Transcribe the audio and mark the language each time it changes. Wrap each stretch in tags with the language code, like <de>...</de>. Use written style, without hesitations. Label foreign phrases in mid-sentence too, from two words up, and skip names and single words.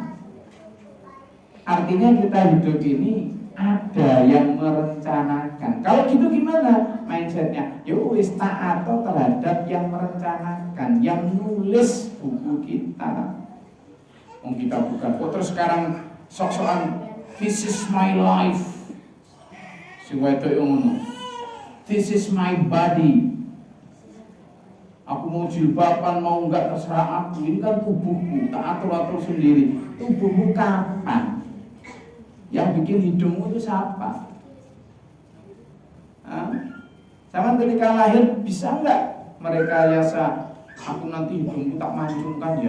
<id>Artinya kita hidup ini ada yang merencanakan. Kalau gitu gimana mindsetnya? Wis taat terhadap yang merencanakan, yang nulis buku kita. Kita bukan. Terus sekarang sok-sokan</id> <en>this is my life.</en> <jv>Si wedok ngono.</jv> <en>This is my body.</en> <id>Aku mau jilbaban, mau enggak terserah aku. Ini kan tubuhku, tak atur-atur sendiri. Tubuhmu kapan? Yang bikin hidungmu itu siapa? Sama ketika lahir bisa enggak mereka yasa aku nanti hidungku tak mancungkan ya?</id>